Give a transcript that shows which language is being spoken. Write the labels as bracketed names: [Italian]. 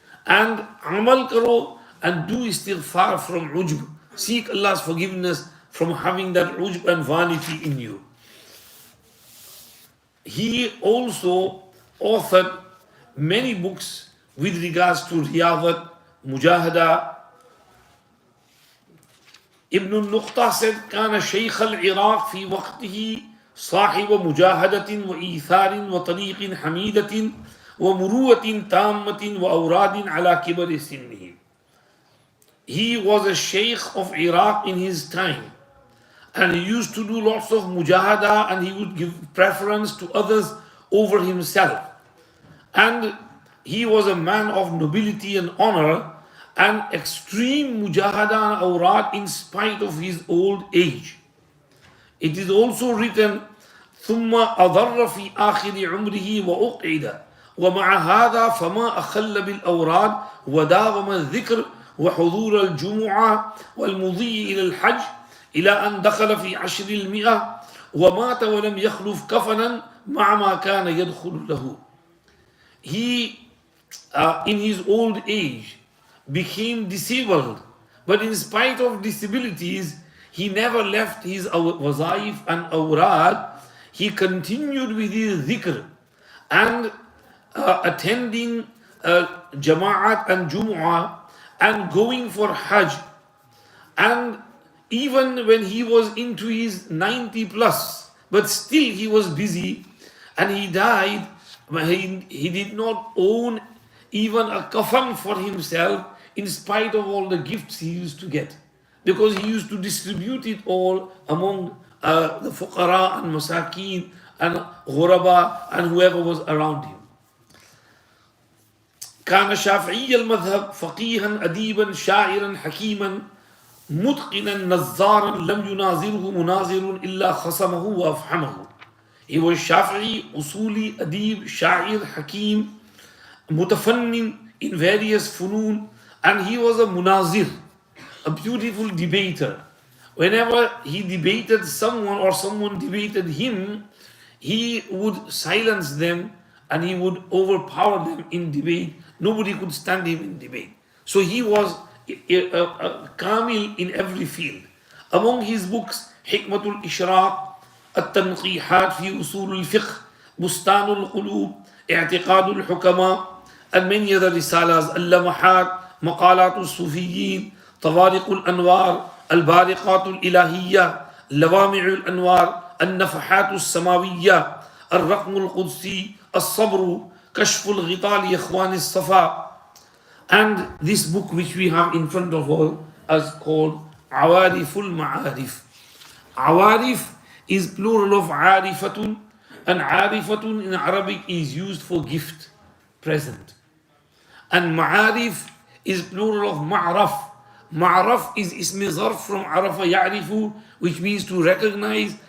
[English] And [Urdu] amal karo [English] and do istighfar from ujb. Seek Allah's forgiveness from having that ujb and vanity in you. He also authored many books with regards to riyadat, mujahada. [Arabic] Ibn al-Nuqta said, كان شيخ العراق في وقته صاحب مجاهدة وإيثار وطريق حميدة ومروة تامة وأوراد على كبر سنه. [English] He was a sheikh of Iraq in his time, and he used to do lots of mujahada, and he would give preference to others over himself. And he was a man of nobility and honor and extreme mujahada and awrad in spite of his old age. It is also written, [Arabic] ثم أضر في آخر عمره وأقعد ومع هذا فما أخل بالأوراد وداوم الذكر وحضور الجمعة والمضي إلى الحج إلى أن دخل في 10 ومات ولم يخلف كفنا مع ما كان يدخل له. [English] He, in his old age, became disabled, but in spite of disabilities, he never left his wazaif and awrad. He continued with his dhikr and attending jama'at and jumu'ah and going for hajj. And even when he was into his 90 plus, but still he was busy, and he died. He did not own even a kafan for himself, in spite of all the gifts he used to get, because he used to distribute it all among the fuqara and masakeen and ghuraba and whoever was around him. [Arabic] كان شافعي المذهب فقيها أديبا شاعرا حكيما متقنا نزارا لم يناظره مناظر إلا خصمه وأفحمه. [English] He was Shafi'i, Usuli, Adib, Sha'ir, Hakim, Mutafannin in various funun, and he was a munazir, a beautiful debater. Whenever he debated someone or someone debated him, he would silence them and he would overpower them in debate. Nobody could stand him in debate. So he was a kamil in every field. Among his books, Hikmatul Ishraq, التنقيحات في أصول الفقه, بستان القلوب, اعتقاد الحكماء, and many other risalas, اللمحات, مقالات الصوفيين, طوارق الأنوار, البارقات الإلهية, لوامع الأنوار, النفحات السماوية, الرقم القدسي, الصبر, كشف الغطاء لإخوان الصفا. And this book which we have in front of all is called Awariful Ma'arif. Awarif is plural of arifatun, and arifatun in Arabic is used for gift, present. And ma'arif is plural of ma'raf. Ma'raf is ismi zarf from arafa ya'rifu, which means to recognize.